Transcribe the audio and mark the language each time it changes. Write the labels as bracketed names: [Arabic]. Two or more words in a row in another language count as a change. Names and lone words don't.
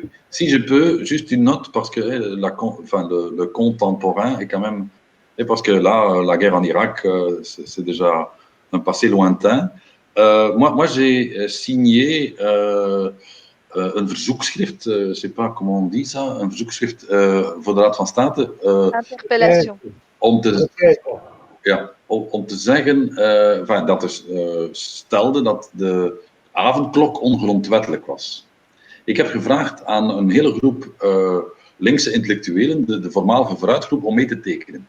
[French] Si je peux, juste une note, parce que le contemporain est quand même... Et parce que là, la guerre en Irak, c'est déjà un passé lointain. Moi j'ai signé [Dutch] een verzoekschrift, [French] je ne sais pas comment on dit ça, [Dutch] een verzoekschrift voor de Raad van State. [French] Interpellation. [Dutch] Om te zeggen dat er stelde dat de avondklok ongrondwettelijk was. Ik heb gevraagd aan een hele groep linkse intellectuelen, de voormalige vooruitgroep, om mee te tekenen.